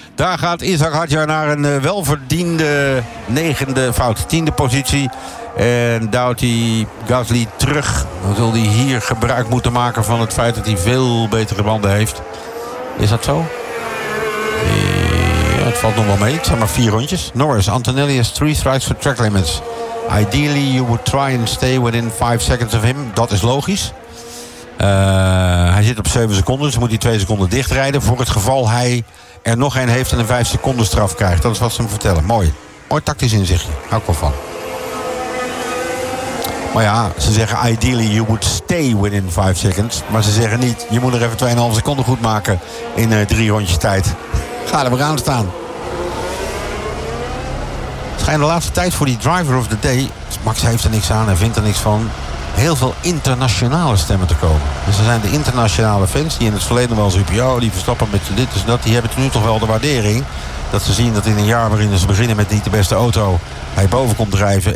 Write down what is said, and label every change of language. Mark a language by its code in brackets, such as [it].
[nl] Daar gaat Isaac Hadjar naar een welverdiende 9e/10e positie. En duwt hij Gasly terug. Dan zal hij hier gebruik moeten maken van het feit dat hij veel betere banden heeft. Is dat zo? Ja, het valt nog wel mee. Het zijn maar 4 rondjes. [en] Norris, Antonelli has 3 strikes for track limits. Ideally you would try and stay within 5 seconds of him. [nl] Dat is logisch. Hij zit op 7 seconden, dus moet hij 2 seconden dichtrijden voor het geval hij er nog een heeft en een 5 seconden straf krijgt. Dat is wat ze hem vertellen. Mooi. Mooi tactisch inzichtje. Hou ik wel van. Maar ja, ze zeggen [en] ideally you would stay within 5 seconds. [nl] Maar ze zeggen niet, je moet er even 2,5 seconden goed maken in 3 rondjes tijd. Ga er maar aan staan. Het schijnt de laatste tijd voor die driver of the day. Max heeft er niks aan en vindt er niks van. Heel veel internationale stemmen te komen. Dus er zijn de internationale fans die in het verleden wel zo'n UPO, die Verstappen met dit en dat, die hebben nu toch wel de waardering dat ze zien dat in een jaar waarin ze beginnen met niet de beste auto, hij boven komt drijven.